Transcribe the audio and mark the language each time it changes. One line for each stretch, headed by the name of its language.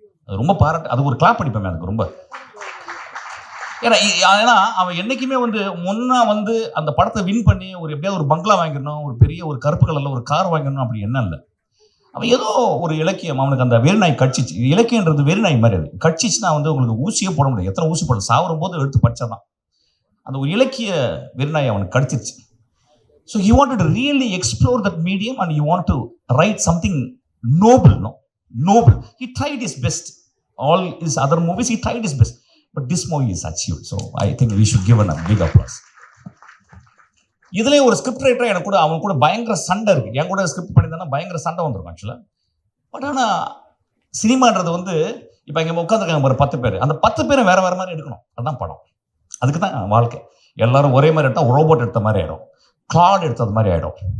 Tamil: அது ரொம்ப பாராட்டு, அது ஒரு கிளாப் அடிப்பேன் எனக்கு ரொம்ப. ஏன்னா அவன் என்னைக்குமே வந்து முன்னா வந்து அந்த படத்தை வின் பண்ணி எப்படியாவது ஒரு பங்களா வாங்கிடணும், ஒரு பெரிய ஒரு கருப்பு கலர்ல ஒரு கார் வாங்கிடணும், அப்படி என்ன இல்லை. அவன் ஏதோ ஒரு இலக்கியம், அவனுக்கு அந்த வெறிநாய் கட்சிச்சு. இலக்கியன்றது வெறிநாய் மாதிரி, அது கட்சிச்சுன்னா வந்து உங்களுக்கு ஊசியே போட முடியாது. எத்தனை ஊசி போட, சாவரும் போது எடுத்து படிச்சாதான் அந்த ஒரு இலக்கிய வெறிநாய் அவனுக்கு கடிச்சிருச்சு.
English: So he wanted to really explore that medium and he wanted to write something noble. He tried his best. All his other movies, he tried his best. But this movie is achieved. So I think we should give a big applause.
Tamil: இதுல ஒரு script writer எனக்கு கூட அவன் கூட பயங்கர சண்டை இருக்கு. என் கூட ஸ்கிரிப்ட் பண்ணியிருந்தா பயங்கர சண்டை வந்துடும் ஆக்சுவலா. பட் ஆனால் சினிமான்றது வந்து இப்போ இங்கே உட்காந்துருக்காங்க ஒரு 10 பேர், அந்த 10 பேரும் வேற வேற மாதிரி எடுக்கணும். அதுதான் படம். அதுக்கு தான் வாழ்க்கை. எல்லாரும் ஒரே மாதிரி எடுத்தா ரோபோட் எடுத்த மாதிரி ஆயிடும், கிளாட் எடுத்தது மாதிரி ஆயிடும்.